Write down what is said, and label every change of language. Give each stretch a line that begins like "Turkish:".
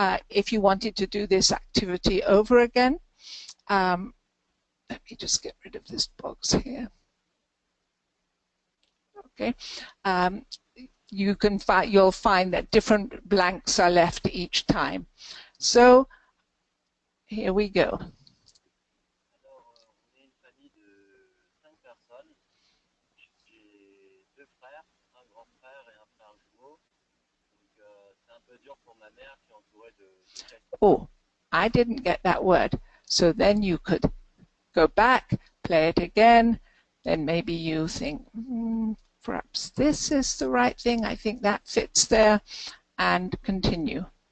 English: If you wanted to do this activity over again, let me just get rid of this box here. Okay. You'll find that different blanks are left each time. So here we go.
French: Alors, on est une famille de 5 personnes. J'ai 2 frères, un grand frère et un frère jumeau. Donc, c'est un peu dur pour ma mère qui est entourée de 4.
English: Oh, I didn't get that word. So then you could go back, play it again, then maybe you think, perhaps this is the right thing, I think that fits there, and continue.